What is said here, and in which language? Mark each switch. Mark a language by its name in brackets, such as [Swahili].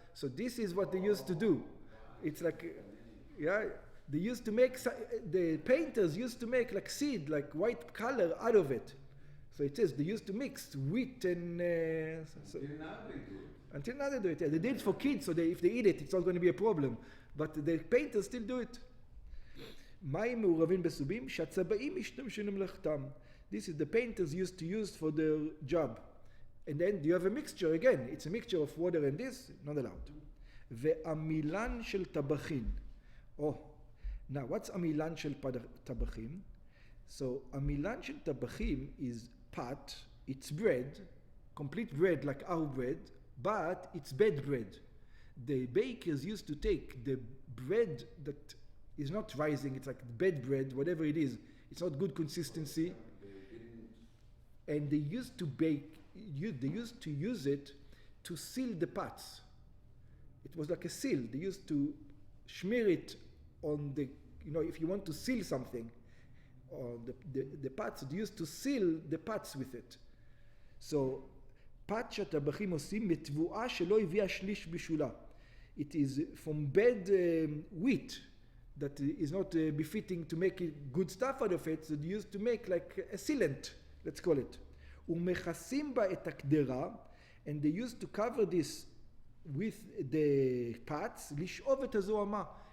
[English] So this is what they used to do. It's like, yeah, they used to make, the painters used to make like seed, like white color out of it. So it says they used to mix wheat and... Until now they do it. Until now they do it. Yeah. They did it for kids, so if they eat it, it's not going to be a problem. But the painters still do it. [Hebrew] מים מעורבים בסובים, שהצבעים משתמשים למלאכתם. [English] This is the painters used to use for their job. And then you have a mixture again. It's a mixture of water and this, not allowed. [Hebrew] ועמילן של טבחין. [English] Oh, now what's [Hebrew] עמילן של טבחים? [English] So [Hebrew] עמילן של טבחים [English] is pat, it's bread, complete bread like our bread, but it's bad bread. The bakers used to take the bread that is not rising, it's like bad bread, whatever it is, it's not good consistency, and they used to they used to use it to seal the pots. It was like a seal. They used to smear it on the, if you want to seal something, or the pots, they used to seal the pots with it. [Hebrew] So, פת שהטבחים עושים מתבואה שלא הביאה שליש בשולה. [English] It is from bad wheat that is not befitting to make good stuff out of it, so they used to make like a sealant, let's call it. [Hebrew] ומכסים בה את הקדרה, [English] and they used to cover this with the pots, [Hebrew] לשאוב את הזוהמה.